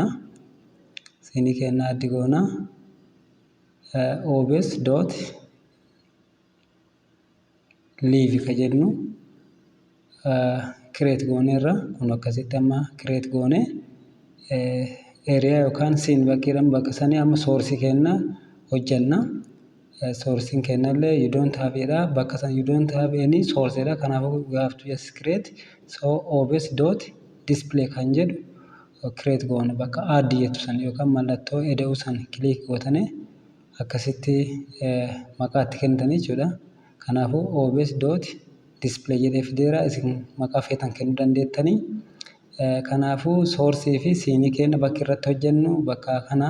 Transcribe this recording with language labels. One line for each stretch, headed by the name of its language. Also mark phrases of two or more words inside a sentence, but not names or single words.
Oromo: Siinii kenna addi goona. obs.live ka jedhu create gooneerra kun akkasitti amma create goone area yookaan siin bakkeedhaan bakka sanii amma source kenna hojjenna.
English: Sourcing kennallee you don't have
Oromo: edha bakka san
English: you don't have any source edha.
Oromo: Kanaafuu
English: you have to just create
Oromo: so obs.display kan jedhu create goone bakka add jettu san yookaan mallattoo eda'u san click gootanii akkasitti maqaa itti kennitanii jechuudha. Kanaafuu obs.display jedhee fideera isin maqaa feetan kennuu dandeettanii. Kanaafuu source fi siinii kenna bakka irratti hojjennu bakka kana.